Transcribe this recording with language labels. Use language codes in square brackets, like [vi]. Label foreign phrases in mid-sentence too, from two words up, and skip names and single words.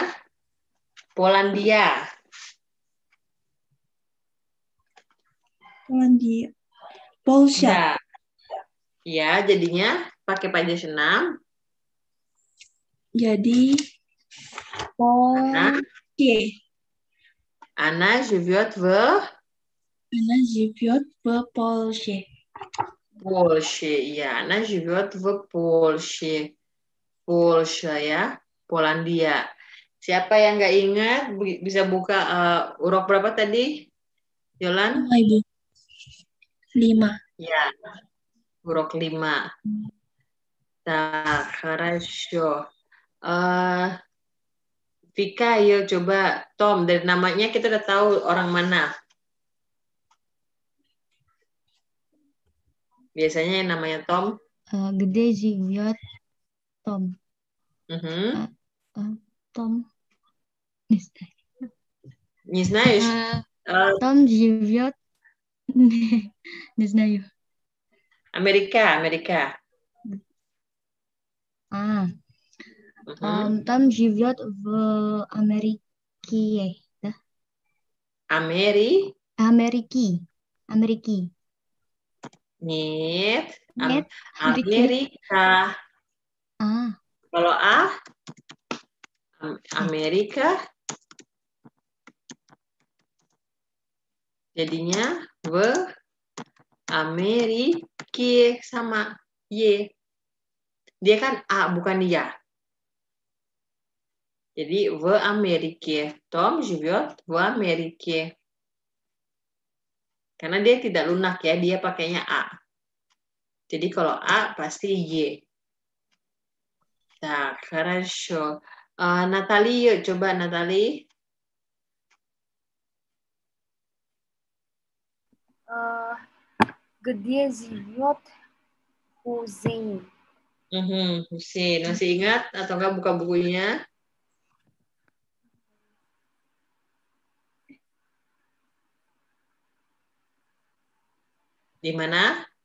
[id] Polandia. Polandia. Polsha. Ya, jadinya pakai pajak 6. Jadi Polsche. [ru] Она живет в Она живет в Польше. Польше. Ya, она живет в Польше. [id] Polsha ya, Polandia. Siapa yang nggak ingat bisa buka uruk berapa tadi? Yolan? 5. Ya, uruk 5. [ru] Так, хорошо. [id] Vika, ayo coba. Tom, dari namanya kita udah tahu orang mana. Biasanya yang namanya Tom. [ru] Где живет Том? Том. Не знаешь? Том живет... Не знаю. [id] Amerika. [ru] Том живет в Америке. Да? Америки? Нет. [id] Amerika. Kalau Amerika jadinya [ru] в Америке [id] sama Y. Dia kan A bukan ya. Jadi [ru] в Америке. Tom живет в Америке. [id] Karena dia tidak lunak ya, dia pakainya A. Jadi kalau A pasti Y. [ru] Так, хорошо. Натали, [id] yuk coba Натали. [ru] Где живет Хусейн? [id] Husin, masih ingat atau enggak buka bukunya? Di mana?